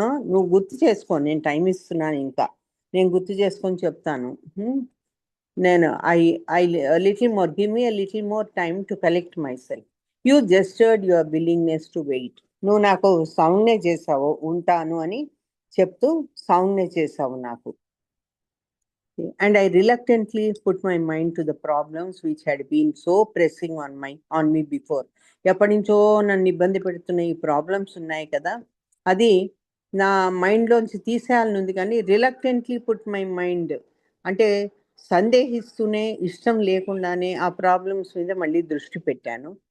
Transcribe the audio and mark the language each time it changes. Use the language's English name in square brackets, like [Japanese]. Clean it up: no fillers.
[Telugu] నువ్వు గుర్తు చేసుకో, నేను టైం ఇస్తున్నాను, ఇంకా నేను గుర్తు చేసుకొని చెప్తాను. నేను [English] Little more, give me a little more time to collect myself. You gestured your willingness to wait. [Telugu] నువ్వు నాకు సౌండ్నే చేసావు, ఉంటాను అని చెప్తూ సౌండ్నే చేసావు నాకు. [English] And I reluctantly put my mind to the problems which had been so pressing on me before. [Telugu] ఎప్పటి నుంచో నన్ను ఇబ్బంది పెడుతున్న ఈ ప్రాబ్లమ్స్ ఉన్నాయి కదా, అది నా మైండ్లోంచి తీసేయాలని ఉంది. కానీ [English] reluctantly put my mind [Telugu] అంటే సందేహిస్తూనే, ఇష్టం లేకుండానే ఆ ప్రాబ్లమ్స్ మీద మళ్ళీ దృష్టి పెట్టాను.